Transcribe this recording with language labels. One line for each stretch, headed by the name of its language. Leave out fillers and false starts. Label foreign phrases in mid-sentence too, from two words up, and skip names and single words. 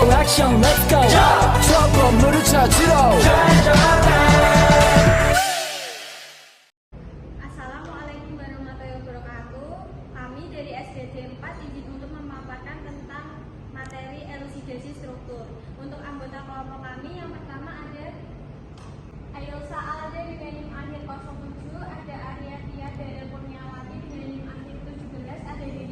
Korean: 형
English: let's go
Korean: 저 건물을 찾으러
Arabic: Assalamualaikum warahmatullahi wabarakatuh.
Indonesian: Kami dari SDD 4 izin untuk memaparkan tentang materi elusidasi struktur. Untuk anggota kelompok kami yang pertama ada Ayolsa Alde dengan NIM akhir 07, ada Arya Tia Dara Kurniawati dengan NIM akhir 17, ada Dedi